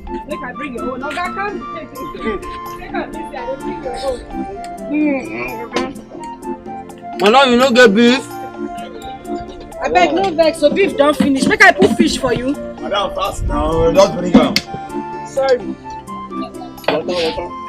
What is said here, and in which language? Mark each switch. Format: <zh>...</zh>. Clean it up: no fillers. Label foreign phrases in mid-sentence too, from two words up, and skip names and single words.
<pcm>Make I bring your own. No, I can't take it. Make I bring your own. Madam, you no get beef? I beg no vex, so beef don't finish. Make I put fish for you. Madam, fast now. Just bring them. Sorry. Water.</pcm>